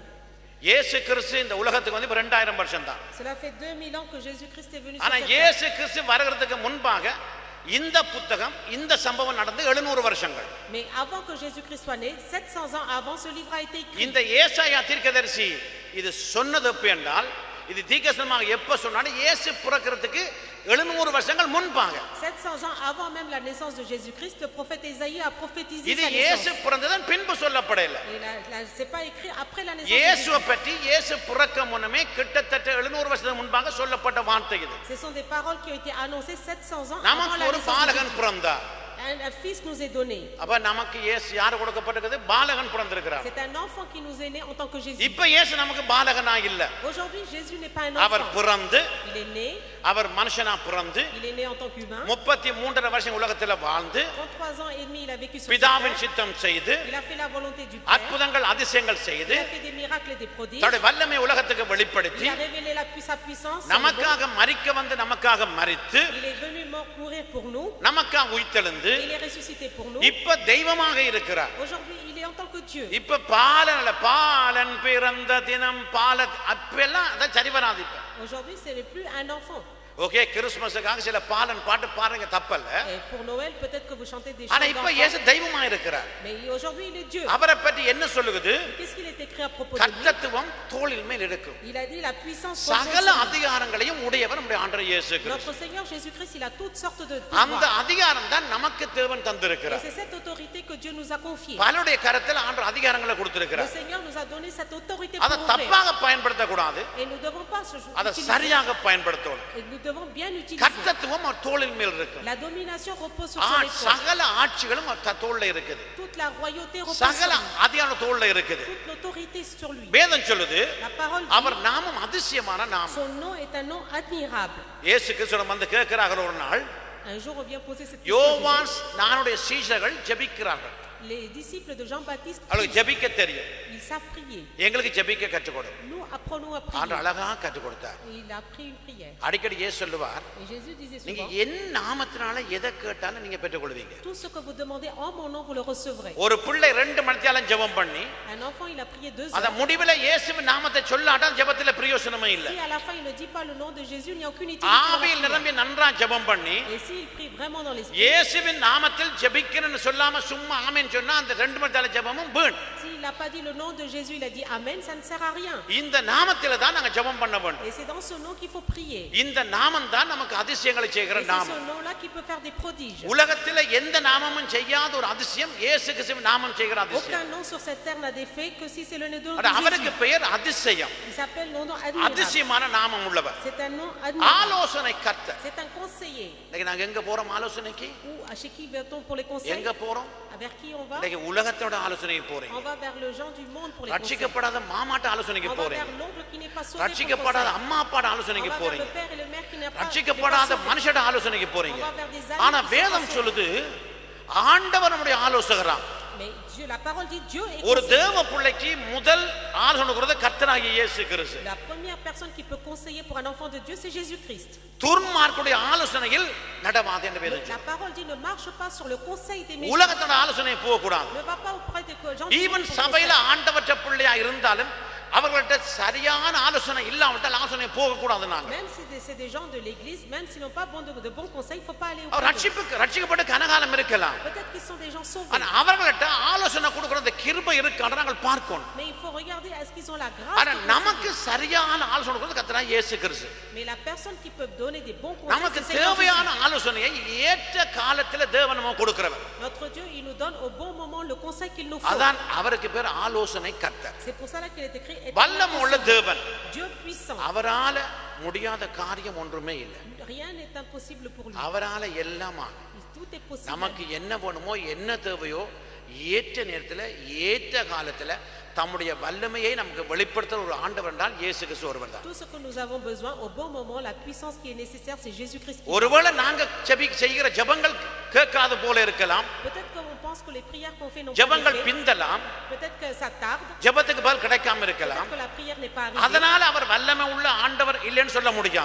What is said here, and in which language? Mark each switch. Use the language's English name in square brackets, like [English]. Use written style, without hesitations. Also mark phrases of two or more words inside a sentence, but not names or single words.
[Tamil] இயேசு கிறிஸ்து இந்த உலகத்துக்கு வந்து 2000 வருஷம் தான். [French] Cela fait 2000 ans que Jésus-Christ est venu sur [Tamil] ஆனா [French] cette terre. [Tamil] இயேசு கிறிஸ்து வருகிறதுக்கு முன்பாக இந்த புத்தகம் இந்த சம்பவம் நடந்து 700 வருஷங்கள். [French] Mais avant que Jésus-Christ soit né, 700 ans avant, ce livre a été écrit. [Tamil] இந்த ஏசாயா தீர்க்கதரிசி இது சொன்னது எப்ப என்றால், இது தீர்க்கதரிசனமாக எப்ப சொன்னாலும் இயேசு பிறக்கிறதுக்கு 700 வருஷங்கள் முன்பாக. [French] 700 ans avant même la naissance de Jésus-Christ, le prophète Ésaïe a prophétisé [Tamil] இது [French] sa [Tamil] இயேசு [French] naissance. [Tamil] பிறந்ததன் பின்பு சொல்லப்படல. [French] Et c'est pas écrit après la naissance de [Tamil] இயேசுவை [French] Jésus. [Tamil] பற்றி இயேசு பிறக்க முன்னமே கிட்டத்தட்ட 700 வருஷத்துக்கு முன்பாக சொல்லப்பட்ட வார்த்தை இது. [French] Ce sont des paroles qui ont été annoncées 700 ans avant [Tamil] நமக்கு [French] la [Tamil] ஒரு [French] naissance de [Tamil] பாலகன் [French] Jésus. [Tamil] பிறந்தார். [French] Un fils nous est donné. [Tamil] அப்ப நமக்கு இயேசு யாரு கொடுக்கப்பட்டிருக்குது? பாலகன் பிறந்திருக்கிறார். [French] C'est un enfant qui nous est né en tant que Jésus. [Tamil] இப்ப இயேசு நமக்கு பாலகனா இல்ல. [French] Aujourd'hui, Jésus n'est pas un [Tamil] அவர் [French] enfant. [Tamil] பிறந்து [French] Il est né. [Tamil] அவர் மனுஷனா பிறந்து [French] Il est né en tant qu'humain. [Tamil] 33 வருஷம் உலகத்துல வாழ்ந்து [French] 33 ans et demi, il a vécu sur [Tamil] பிதாவின் [French] cette terre. [Tamil] சித்தம் செய்து [French] Il a fait la volonté du Père. [Tamil] அற்புதங்கள் அதிசயங்கள் செய்து [French] Il a fait des miracles et des prodiges. [Tamil] தன்னுடைய வல்லமை உலகத்துக்கு வெளிப்படுத்தி [French] Il a révélé sa puissance. son [Tamil] நமக்காக மரிக்க வந்து நமக்காக மரித்து [French] don. Il est venu mourir pour nous. [Tamil] நமக்காக உயிர்த்தெழுந்து [French] Il est ressuscité pour nous. [Tamil] இப்ப தெய்வமாக இருக்கிறார். [French] Aujourd'hui, il est en tant que Dieu. [Tamil] இப்ப பாலன் பிறந்த தினம் அப்பெல்லாம் அதான் சரி வராது இப்ப. [French] Aujourd'hui, ce n'est plus un enfant. [Tamil] ஓகே, கிறிஸ்மஸுக்காக சில பாலன் பாட்டு பாருங்க, தப்பல்ல. [French] Et pour Noël, peut-être que vous chantez des chants [Tamil] ஆனா இப்ப [French] d'enfants. [Tamil] இயேசு தெய்வமா இருக்கிறார். [French] Mais aujourd'hui, il est Dieu. [Tamil] அவரை பற்றி என்ன சொல்லுது? [French] Qu'est-ce qu'il est écrit à propos de lui? [Tamil] கர்த்தத்துவம் தோளின் மேல் இருக்கும். [French] Il a dit la puissance [Tamil] சகல அதிகாரங்களையும் உடையவர் நம்முடைய ஆண்டவர் இயேசு கிறிஸ்து. [French] Notre Seigneur Jésus-Christ, il a toutes sortes de [Tamil] அந்த [French] pouvoirs. [Tamil] அதிகாரம் தான் நமக்கு தேவன் [French] Et [Tamil] தந்திருக்கிறார். [French] c'est cette autorité que Dieu nous a confiée. [Tamil] பலருடைய கரத்தில் ஆண்டவர் அதிகாரங்களை [French] Le [Tamil] கொடுத்திருக்கிறார். [French] Seigneur nous a donné cette autorité [Tamil] அதை [French] pour ouvrir. [Tamil] தப்பாக பயன்படுத்த கூடாது. [French] Et nous ne devons pas [Tamil] அதை [French] utiliser. [Tamil] சரியாக பயன்படுத்தணும். [French] Et nous devons bien utiliser. [Tamil] கர்த்தத்துவம் அவர் தோளின் மேல் இருக்கு. [French] La domination repose sur son épaule. [Tamil] சகல ஆட்சிகளும் அவர் தோள்ல இருக்குது. [French] Toute la royauté repose [Tamil] சகல [French] sur lui. [Tamil] அதிகாரம் தோள்ல இருக்குது. [French] Toute l'autorité sur lui. [Tamil] வேதம் சொல்லுது [French] La parole [Tamil] அவர் [French] dit, [Tamil] நாமம் அதிசயமான நாமம். [French] son nom est un nom admirable. [Tamil] இயேசு கிறிஸ்து வந்து கேட்கிறார்கள் ஒரு நாள், [French] Un jour, on vient poser cette question. [Tamil] யோவான் நானுடைய சீஷர்கள் ஜெபிக்கிறார்கள். [French] Les disciples de Jean-Baptiste, [Tamil] அவங்களுக்கு ஜெபிக்க தெரியும். [French] ils savent prier. [Tamil] எங்களுக்கு ஜெபிக்க கற்றுக் கொடு. [French] Nous apprenons à [Tamil] ஆண்டு [French] prier. [Tamil] அழகா கற்றுக் கொடுத்தார். [French] Et il a pris une prière. [Tamil] அடிக்கடி இயேசு சொல்லுவார், [French] Et Jésus disait [Tamil] நீங்க [French] souvent, [Tamil] என் நாமத்தினால எதை கேட்டாலும் நீங்க பெற்றுக்கொள்வீங்க. [French] tout ce que vous demandez en mon nom, vous le recevrez. [Tamil] ஒரு பிள்ளை 2 மணித்தியாலம் ஜெபம் பண்ணி [French] Un enfant, il a prié 2 [Tamil] அத [French] heures. [Tamil] முடிவில இயேசுவின் நாமத்தை சொல்லாட்டா ஜெபத்துல பிரயோஜனமே இல்ல. [French] Si à la fin, il ne dit pas le nom de Jésus, il n'y a aucune utilité. dans la [Tamil] ஆவியில் [French] prière. [Tamil] நிரம்பி நன்றா ஜெபம் பண்ணி [French] Et s'il prie vraiment dans l'esprit, [Tamil] இயேசுவின் நாமத்தில் ஜெபிக்கிறேன்னு சொல்லாம சும்மா ஆமென் சொன்னா அந்த 2 மணித்தியால ஜெபமும் வீண். [French] s'il n'a pas dit le nom de Jésus, il a dit Amen, ça ne sert à rien. [Tamil] இந்த நாமத்தில தான் நாங்க ஜெபம் பண்ண வேண்டும். [French] Et c'est dans ce nom qu'il faut prier. [Tamil] இந்த நாமம் தான் நமக்கு அதிசயங்களை செய்கிற [French] Et c'est [Tamil] நாமம். [French] ce nom-là qui peut faire des prodiges. [Tamil] உலகத்தில எந்த நாமமும் செய்யாத ஒரு அதிசயம் இயேசு கிறிஸ்துவின் நாமம் செய்கிற அதிசயம். [French] Aucun nom sur cette terre n'a d'effet que si c'est le nom de [Tamil] அட அவருக்கு [French] Jésus. [Tamil] பெயர் அதிசயம். [French] Il s'appelle le nom admirable. [Tamil] அதிசயமான நாமம் உள்ளவர். [French] C'est un nom admirable. [Tamil] ஆலோசனை கர்த்தர். [French] C'est un conseiller. [Tamil] இன்னைக்கு நாங்க எங்க போறோம் ஆலோசனைக்கு? [French] Chez qui va-t-on pour les conseils? [Tamil] எங்க போறோம்? [French] Vers qui on va? [Tamil] இன்னைக்கு உலகத்தோட ஆலோசனைக்கு [French] On [Tamil] போறீங்க. [French] va vers le gens du monde pour les conseils. [Tamil] ரட்சிக்கப்படாத மாமாட்ட ஆலோசனைக்கு [French] On va [Tamil] போறீங்க. [French] vers l'oncle qui n'est pas sauvé pour [Tamil] ரட்சிக்கப்படாத [French] conseil. [Tamil] அம்மா அப்பாட [French] On [Tamil] ஆலோசனைக்கு [French] va vers [Tamil] போறீங்க. [French] le père et le mère qui n'est pas [Tamil] ரட்சிக்கப்படாத [French] sauvé. [Tamil] மனுஷட ஆலோசனைக்கு போறீங்க. [French] On va vers des amis [Tamil] ஆனா [French] qui sont [Tamil] வேதம் [French] pas [Tamil] சொல்லுது ஆண்டவர் நம்முடைய ஆலோசகராம். [French] Mais Dieu, la parole dit Dieu est [Tamil] ஒரு [French] conseiller. [Tamil] தேவ பிள்ளைக்கு முதல் ஆலோசனை கொடுக்கிறது கர்த்தராகிய இயேசு கிறிஸ்து. [French] La première personne qui peut conseiller pour un enfant de Dieu, c'est Jésus-Christ. [Tamil] துன்மார்க்குடைய ஆலோசனையில் நடவாது என்று வேதம் [French] La parole dit ne marche pas sur le conseil des méchants. [Tamil] உலகத்தோட ஆலோசனை போக கூடாது. [French] Ne va pas auprès des gens du [Tamil] ஈவன் [French] monde pour [Tamil] சபையில conseil. ஆண்டவற்ற பிள்ளையா இருந்தாலும் அவர்கள்ட்ட சரியான ஆலோசனை இல்லாவிட்டால் ஆலோசனை போக கூடாது. நாங்க [French] Même si c'est des gens de l'église, même s'ils n'ont pas de bons conseils, il ne faut pas aller [Tamil] அவர் [French] auprès d'eux. [Tamil] ரட்சிக்கப்பட்ட கனகாலம் இருக்கலாம். [French] Peut-être qu'ils sont des gens sauvés. [Tamil] ஆனா அவர்கள்ட்ட ஆலோசனை கொடுக்கிற அந்த கிருபை இருக்கான்னு நாங்கள் பார்க்கணும். [French] Mais il faut regarder est-ce qu'ils ont la grâce. [Tamil] ஆனா [French] de [Tamil] நமக்கு [French] conseiller. [Tamil] சரியான ஆலோசனை கொடுக்கிறது கர்த்தராகிய இயேசு கிறிஸ்து. [French] Mais la personne qui peut donner des bons conseils, [Tamil] நமக்கு [French] c'est Seigneur [Tamil] தேவையான [French] Jésus. [Tamil] ஆலோசனையை ஏற்ற காலத்துல தேவன் நமக்கு கொடுக்கிறவர். [French] Notre Dieu, il nous donne au bon moment le conseil qu'il nous faut. [Tamil] அதான் அவருக்கு பேர் ஆலோசனை கர்த்தர். [French] C'est pour cela qu'il est écrit [Tamil] வல்லமுள்ள தேவன். [French] Dieu puissant. [Tamil] அவரால முடியாத காரியம் ஒன்றுமே இல்லை. [French] Rien n'est impossible pour lui. [Tamil] அவரால எல்லாம் ஆகும். [French] Tout est possible. [Tamil] நமக்கு என்ன வேணுமோ என்ன தேவையோ ஏற்ற நேரத்துல ஏற்ற காலத்துல தம்முடைய வல்லமையை நமக்கு வெளிப்படுத்துற ஒரு ஆண்டவர் என்றால் இயேசு கிறிஸ்து ஒருவர் தான். [French] Tout ce que nous avons besoin au bon moment, la puissance qui est nécessaire, c'est Jésus-Christ. [Tamil] ஒருவேளை நாங்க செய்கிற ஜெபங்கள் கேட்காத போல இருக்கலாம். [French] Peut-être qu'on pense que les prières qu'on fait n'ont pas [Tamil] ஜெபங்கள் [French] d'effet. [Tamil] பிந்தலாம். [French] Peut-être que ça tarde. [Tamil] ஜெபத்துக்கு பதில் கிடைக்காம இருக்கலாம். [French] Peut-être que la prière n'est pas arrivée. [Tamil] அதனால அவர் வல்லமை உள்ள ஆண்டவர் இல்லைன்னு சொல்ல முடியாது.